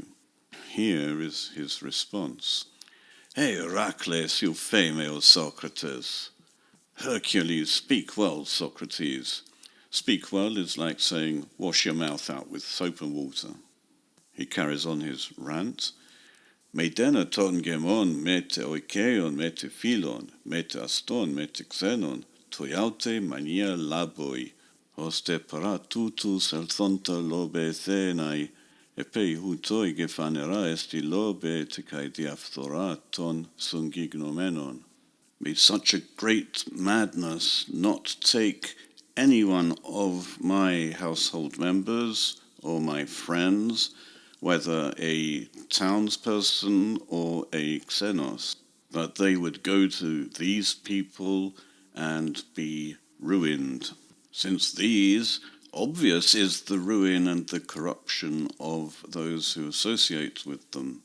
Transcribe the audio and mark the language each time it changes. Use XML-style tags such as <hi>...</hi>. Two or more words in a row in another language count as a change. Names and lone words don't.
<en>Here is his response.</en> <el>Ἡράκλεις, εὐφήμει, ὦ Σώκρατες.</el> <en>Hercules, speak well, Socrates. Speak well is like saying, wash your mouth out with soap and water. He carries on his rant.</en> <el>Μηδένα τῶν γ' ἐμῶν, μήτε οἰκείων, μήτε φίλων, μήτε ἀστῶν, μήτε ξένων, τοιαύτη μανία λάβοι, ὥστε παρὰ τούτους ἐλθόντα λωβηθῆναι, ἐπεὶ οὗτοί γε φανερά ἐστι λώβη τε καὶ διαφθορὰ τῶν συγγιγνομένων.</el> <en>May such a great madness not take any one of my household members or my friends, whether a townsperson or a xenos, that they would go to these people and be ruined, since these, obvious is the ruin and the corruption of those who associate with them.</en>